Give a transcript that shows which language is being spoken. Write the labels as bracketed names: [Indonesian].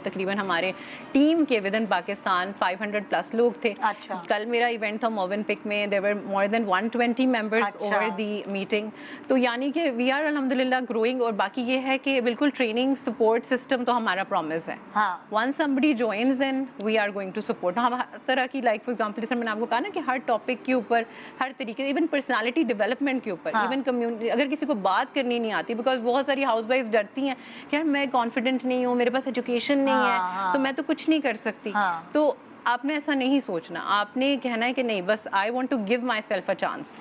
[Urdu] تقریباً ہمارے ٹیم کے [English] within Pakistan [Urdu] 500+ لوگ تھے. کل میرا ایونٹ تھا موون پک میں, [English] There were more than 120 members over the meeting. [Urdu] تو یعنی کہ [English] We are الحمدللہ growing. [Urdu] اور باقی یہ ہے کہ بالکل ٹریننگ سپورٹ سسٹم تو ہمارا پرومس ہے. [English] Once somebody joins in we are going to support. [Urdu] ہم ہر طرح کی, [English] like for example [Urdu] جیسے میں نے آپ کو کہا نا کہ ہر ٹاپک کے اوپر, ہر طریقے, ایون پرسنالٹی ڈیولپمنٹ کے اوپر, ایون کمیونٹی, اگر کسی کو بات کرنی نہیں آتی, بیکاز بہت ساری ہاؤس وائف ڈرتی ہیں کہ یار میں کانفیڈنٹ نہیں ہوں, میرے پاس ایجوکیشن نہیں ہے, تو میں تو کچھ نہیں کر سکتی. تو آپ نے ایسا نہیں سوچنا, آپ نے کہنا ہے کہ نہیں, بس [English] I want to give myself a chance.